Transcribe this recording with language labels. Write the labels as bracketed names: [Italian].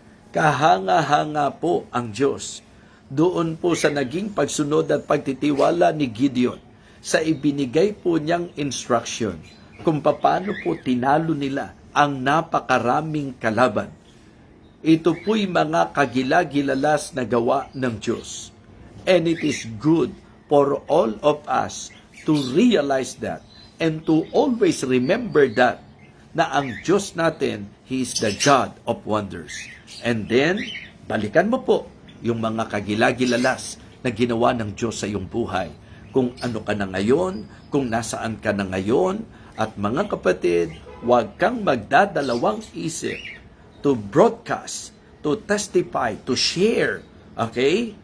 [Filipino] Kahanga-hanga po ang Diyos doon po sa naging pagsunod at pagtitiwala ni Gideon sa ibinigay po niyang instruction kung paano po tinalo nila ang napakaraming kalaban. Ito po'y mga kagila-gilalas na gawa ng Diyos. [English] And it is good for all of us to realize that and to always remember that [Filipino] na ang Diyos natin, [English] He is the God of wonders. [Filipino] And then, balikan mo po yung mga kagila-gilalas na ginawa ng Diyos sa iyong buhay. Kung ano ka na ngayon, kung nasaan ka na ngayon, at mga kapatid, huwag kang magdadalawang isip [English] to broadcast, to testify, to share, okay?